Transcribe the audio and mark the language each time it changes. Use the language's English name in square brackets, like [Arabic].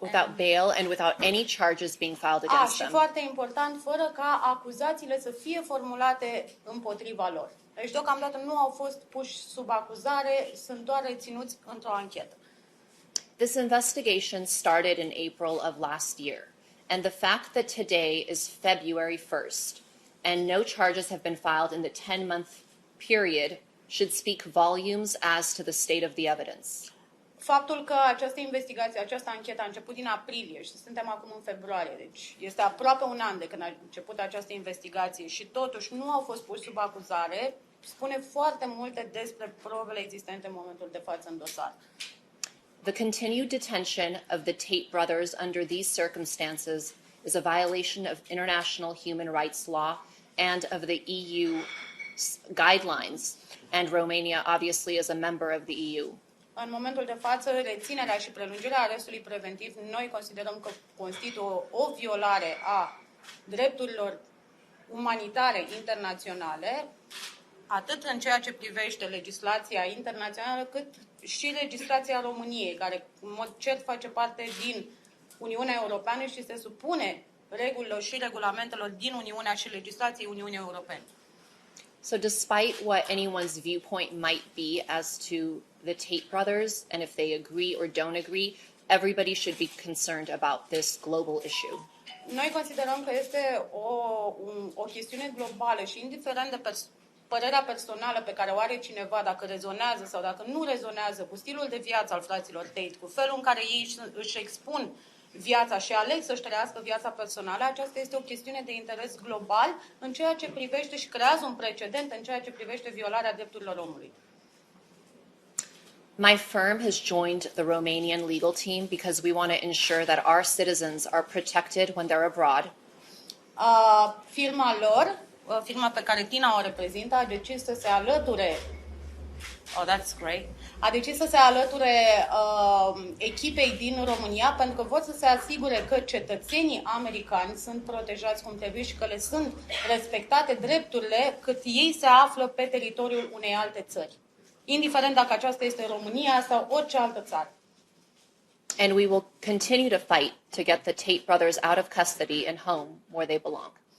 [English] Without bail and without any charges being filed against them. [Romanian] Și foarte important, fără ca acuzațiile să fie formulate împotriva lor. Deci, deocamdată nu au fost puși sub acuzare, sunt doar reținuți într-o anchetă. [English] This investigation started in April of last year. And the fact that today is February 1st and no charges have been filed in the 10-month period should speak volumes as to the state of the evidence. [Romanian] Faptul că această investigație, această anchetă a început din aprilie și suntem acum în februarie, deci este aproape un an de când a început această investigație și totuși nu au fost puși sub acuzare, spune foarte multe despre probele existente în momentul de față în dosar. [English] The continued detention of the Tate brothers under these circumstances is a violation of international human rights law and of the EU guidelines, and Romania obviously is a member of the EU. [Romanian] În momentul de față, reținerea și prelungirea arestului preventiv, noi considerăm că constituie o violare a drepturilor umanitare internaționale, atât în ceea ce privește legislația internațională, cât și legislația României, care în mod cert face parte din Uniunea Europeană și se supune regulilor și regulamentelor din Uniunea și legislației Uniunii Europene. [English] So despite what anyone's viewpoint might be as to the Tate brothers, and if they agree or don't agree, everybody should be concerned about this global issue. [Romanian] Noi considerăm că este o chestiune globală și indiferent de părerea personală pe care o are cineva, dacă rezonează sau dacă nu rezonează cu stilul de viață al fraților Tate, cu felul în care ei își expun viața și aleg să-și trăiască viața personală, aceasta este o chestiune de interes global în ceea ce privește și creează un precedent în ceea ce privește violarea drepturilor omului. [English] My firm has joined the Romanian legal team because we want to ensure that our citizens are protected when they're abroad. [Romanian] Firma lor, firma pe care Tina o reprezintă, a decis să se alăture [English] that's great. [Romanian] A decis să se alăture echipei din România pentru că vor să se asigure că cetățenii americani sunt protejați cum trebuie și că le sunt respectate drepturile cât ei se află pe teritoriul unei alte țări, indiferent dacă aceasta este România sau orice altă țară. [English] And we will continue to fight to get the Tate brothers out of custody and home where they belong.